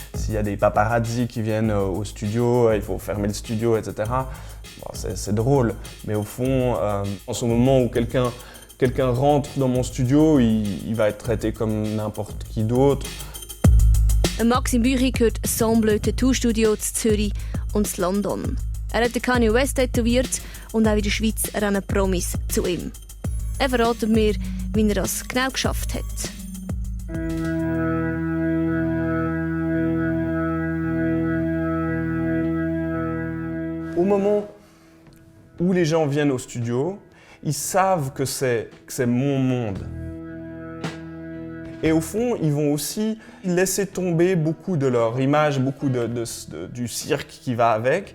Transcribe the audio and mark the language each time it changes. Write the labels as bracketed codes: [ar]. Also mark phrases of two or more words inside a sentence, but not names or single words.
[fr] s'il y a des paparazzis qui viennent au studio, il faut fermer le studio, etc. Bon, c'est drôle, mais au fond, en ce moment où quelqu'un rentre dans mon studio, il va être traité comme n'importe qui d'autre. [de] Maxim Büchi gehört Ensemble Tattoo-Studio zu Zürich und zu London. Er hat Kanye West tätowiert und auch in der Schweiz rennen Promis zu ihm. Er verratet mir, wie er das genau geschafft hat. [fr] Au moment où les gens viennent au studio, ils savent que c'est mon monde. Et au fond, ils vont aussi laisser tomber beaucoup de leur image, beaucoup du cirque qui va avec.